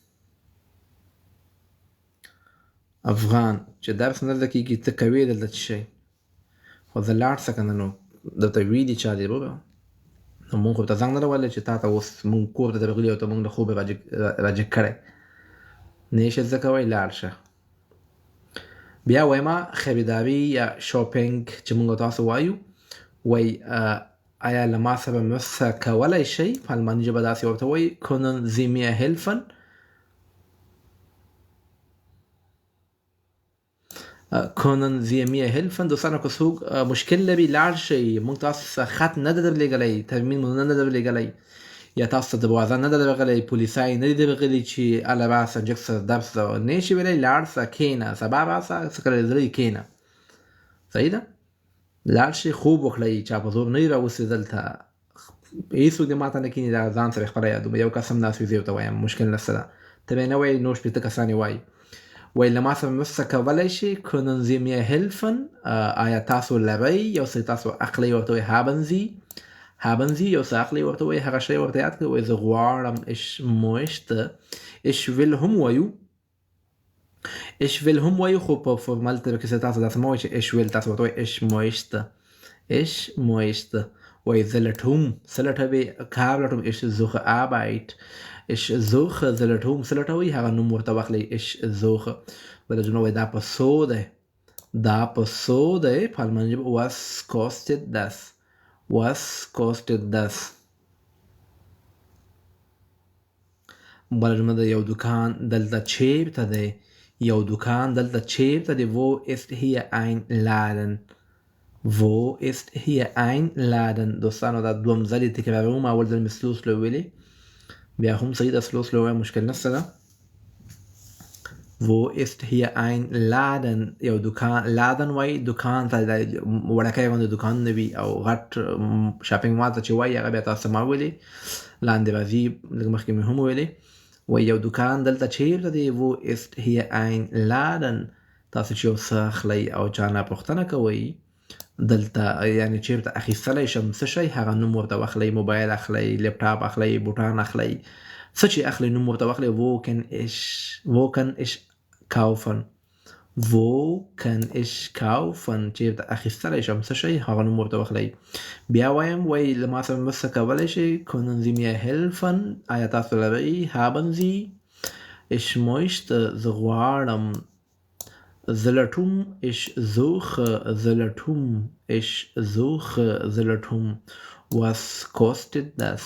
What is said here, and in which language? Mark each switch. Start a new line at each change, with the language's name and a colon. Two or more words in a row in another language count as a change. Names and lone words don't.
Pashto: افغان چې درس نه زده کېږي ته کوې دلته څه شی، خو زه لاړ شه که نه نو درته ویلي چا دې وروره، نو مونږ خو ته زنګ نه ده وهلی چې تا ته اوس مونږ کور ته درغلي او ته مونږ له خوبه راجګ کړی، نه یې شې زده کوی لاړ شه. بیا وایمه خریداري یا شاپینګ چې مونږ تاسو وایو، وای آیا له ما سره مرسته کولی شئ؟ په الماني ژبه داسې ورته وایي
German: können Sie mir helfen؟ können Sie mir helfen؟
Pashto: دوستانو که څوک مشکل لري لاړ شئ، مونږ تاسو څخه خط نه ده درلېږلی، ترمیم مو نه ده درلېږلی، یا تاسو ته دروازه نه ده درغلی، پولیسای نه دي درغلي چې هله راسه جګ څه درس نه شي ویلی، لاړ شه کښېنه، سبا راسه څه کله زړه کښېنه. صحیح ده؟ لاړ شئ، خوب وکړئ، چا په زور نه یې راوستي دلته، هېڅوک دې ماته نه کښېني، دا ځان سره خپله یادوم، یو کس هم ناست وي زه ورته وایم مشکل نشته ده، ته به یې نه وایې نور شپېته کسان یې وایي. وایي له ما سره مرسته کولی شي
German: können Sie mir helfen؟
Pashto: آیا تاسو لرئ یو څه تاسو اخلئ ورته وایي
German: haben Sie
Pashto: یو څه اخلئ ورته وایي هغه شی ورته یاد کړئ، وایي زه غواړم
German: ich möchte ich will
Pashto: هم وایو
German: ich will
Pashto: هم وایو، خو په فورمال طریقې سره تاسو داسې مه وایئ چې
German: ich will،
Pashto: تاسو ورته وایئ
German: ich möchte
Pashto: وایي زه لټوم، څه لټوې؟ کار لټوم
German: ich suche Arbeit، ich suche
Pashto: زه لټوم، څه لټوئ؟ هغه نوم ورته واخلئ
German: ich suche.
Pashto: بله جمله وایي دا په څو دی، دا په څو دی، په الماني ژبه
German: was kostet das؟
Pashto: بله جمله ده یو دکان دلته چیرته دی، یو دکان دلته چیرته دی،
German: wo ist hier ein Laden؟
Pashto: دوستانو دا دوم ځل یې تکراروم، اول ځل مې
English: slow slow
Pashto: ویلې، بیا هم صحیح ده
English: slow slow
Pashto: وایم مشکل نشته ده.
German: wo ist hier ein Laden؟
Pashto: یو دکان، لادن وایي دکان ته، وړکی غوندې دکانونه وي، او غټ شاپینګ مال ته چې وایي هغه بیا تاسو ما ویلې، لاندې راځي لږ مخکې مې هم ویلې، وایي یو دکان دلته چیرته دی
German: wo ist hier ein Laden؟
Pashto: تاسو چې یو څه اخلئ او چا نه پوښتنه کوئ دلته یعنې چیرته اخیستلی شم څه شی، هغه نوم ورته واخلئ، موبایل اخلئ، لیپټاپ اخلئ، بوټان اخلئ، څه چې اخلئ نوم ورته واخلئ.
German: wo kann ich kaufen؟
Pashto: چیرته اخیستلی شم څه شی، هغه نوم ورته واخلئ. بیا وایم وایي له ما سره مرسته کولی شئ
German: können Sie mir helfen؟
Pashto: آیا تاسو لرئ
German: haben Sie؟ ich möchte
Pashto: زه غواړم، زه لټوم
German: ich suche
Pashto: زه لټوم
German: was kostet das؟